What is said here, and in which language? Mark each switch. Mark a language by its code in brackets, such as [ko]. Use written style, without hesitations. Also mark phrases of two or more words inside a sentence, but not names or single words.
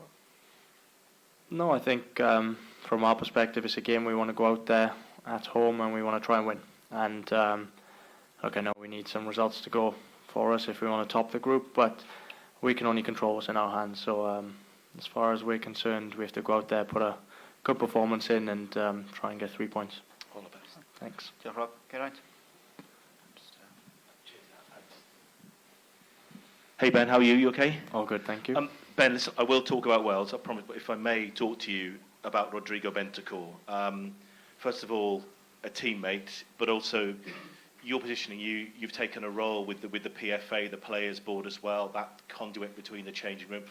[en] No, I think from our perspective it's a game we want to go out there at home and we want to try and win. And look, I know we need some results to go for us if we want to top the group, but we can only control what's in our hands. So as far as we're concerned, we have to go out there, put a good performance in, and try and get 3 points. All the best. Thanks. Diolch, Rob. Geraint. Hey Ben, how are you? You okay? All good, thank you. Ben, listen, I will talk about Wales, I promise, but if I may talk to you about Rodrigo Bentancur. First of all, a teammate, but also your positioning. You've taken a role with the PFA, the Players Board as well, that conduit between the changing room.